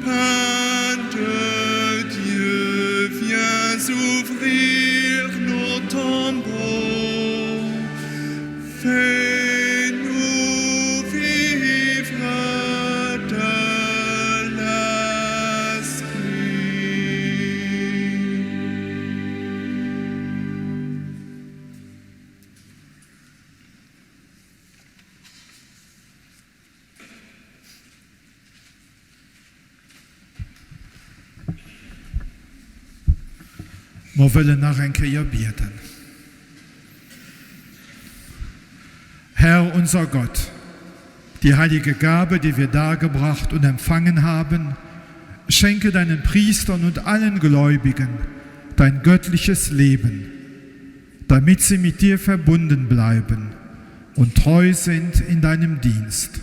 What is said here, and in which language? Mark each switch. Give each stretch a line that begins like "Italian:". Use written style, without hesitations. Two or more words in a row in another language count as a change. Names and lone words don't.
French: Pain de Dieu, viens ouvrir nos tombeaux. Fais-nous vivre de l'Esprit.
German: Wir wollen noch ein Kehr beten. Herr unser Gott, die heilige Gabe, die wir dargebracht und empfangen haben, schenke deinen Priestern und allen Gläubigen dein göttliches Leben, damit sie mit dir verbunden bleiben und treu sind in deinem Dienst.